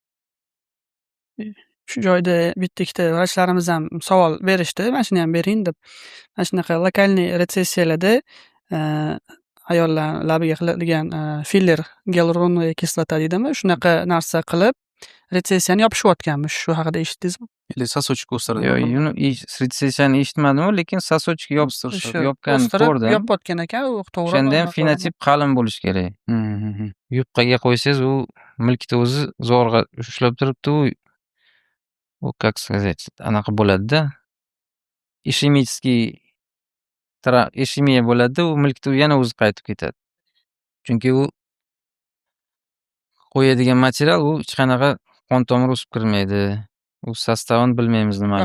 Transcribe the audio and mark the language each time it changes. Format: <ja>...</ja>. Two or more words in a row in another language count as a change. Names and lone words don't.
<uz>Shu joyda bitta-ikkita vrachlarimiz ham savol berishdi, mana shuni ham bering deb. Mana shunaqa lokalniy retsessiyalarda ayollar labiga qiladigan filler</uz> <ru>гиалуроновая кислота</ru> <uz>deydimi, shunaqa narsa qilib retsessiyani yopishayotganmish. Shu haqida eshitdingizmi?</uz> <ru>Или сосочек o'stiradi.</ru> <uz>Yo'q, retsessiyani eshitmadim, lekin sosochka yopganini ko'rdim. Yopayotgan ekan, u to'g'ri. O'shanda ham fenotip qalin bo'lishi kerak. Yupqaga qo'ysangiz, u milkni o'zi zo'rg'a ushlab turibdi, u</uz> <ru>как сказать,</ru> <uz>anaqa bo'ladi-da. Ishemiya bo'ladi, u milkni yana o'zi qaytib ketadi. Chunki u qo'yadigan material, u hech qanaqa qon tomir o'sib kirmaydi. U sostavini bilmaymiz nimaligini.</uz>